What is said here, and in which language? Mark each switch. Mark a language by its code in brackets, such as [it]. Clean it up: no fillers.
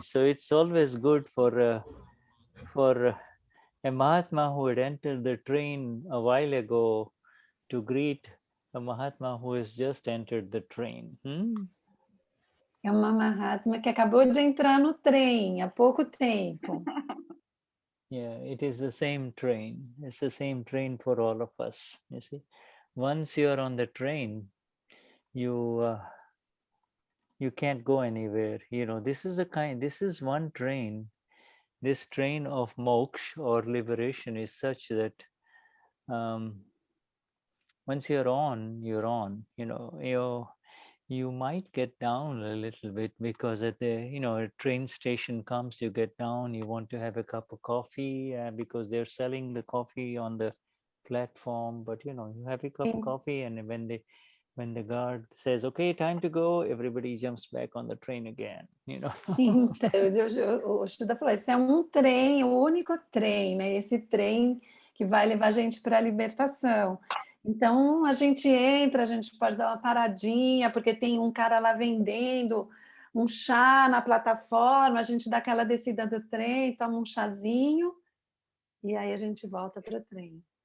[en] So it's always good for a Mahatma who had entered the train a while ago to greet a Mahatma who has just entered the train. [pt] É uma Mahatma que acabou de entrar no trem há pouco tempo. [en] Yeah, it is the same train. It's the same train for all of us. You see, once you're on the train, you can't go anywhere. You know, this is one train. This train of moksha or liberation is such that once you're on, you know, you might get down a little bit because at the, a train station comes, you get down, you want to have a cup of coffee because they're selling the coffee on the platform, but you have a cup of coffee, and when the guard says, okay, time to go, everybody jumps back on the train again, [pt] Então, o Shuddha falou, esse é um trem, o único trem, né? Esse trem que vai levar a gente para a libertação. Então, a gente entra, a gente pode dar uma paradinha, porque tem um cara lá vendendo um chá na plataforma, a gente dá aquela descida do trem, toma um chazinho, e aí a gente volta para o trem.